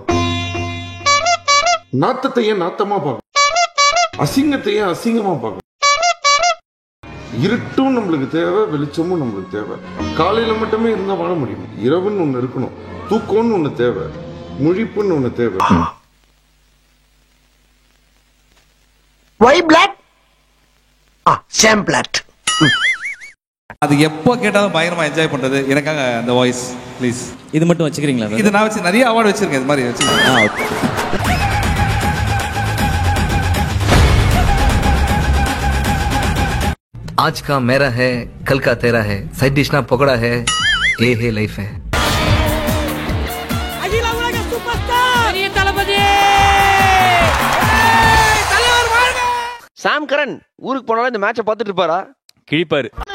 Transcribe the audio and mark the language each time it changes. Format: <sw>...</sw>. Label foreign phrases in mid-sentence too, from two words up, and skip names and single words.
<ta>நாத்தத்தை ஏன் நாத்தமா பார்க்கணும்? அசிங்கத்தை ஏன் அசிங்கமா பார்க்கணும்? இருட்டும் நம்மளுக்கு தேவை, வெளிச்சமும் நம்மளுக்கு தேவை. காலையில மட்டுமே இருந்தா வாழ முடியும். இரவுன்னு ஒண்ணு இருக்கணும், தூக்கம்னு ஒண்ணு தேவை, முழிப்புன்னு ஒண்ணு தேவை.</ta> <en>Why black? Sam black.</en> <ta>அது எப்போ கேட்டாலும் பயங்கரமா என்ஜாய் பண்றது. எனக்காக அந்த</ta> <en>voice please.</en> <ta>இது மட்டும் வச்சுக்கிறீங்களா? இது நான் வச்சு நிறைய அவார்டு வச்சிருக்கேன். இது மாதிரி வச்சிருக்கேன்.</ta> <hi>आज का मेरा है, कल का तेरा है,</hi> <en>side dish</en> <hi>ना पकड़ा है, ये है लाइफ है.</hi> <ta>அகில உலக</ta> <en>super star</en> <ta>பெரிய தளபதி தலைவர் வாழ்க. சாம் கரன் ஊருக்கு போனாலும் இந்த மேட்சை பார்த்துட்டு இருப்பாரா? கிழிப்பாரு.</ta>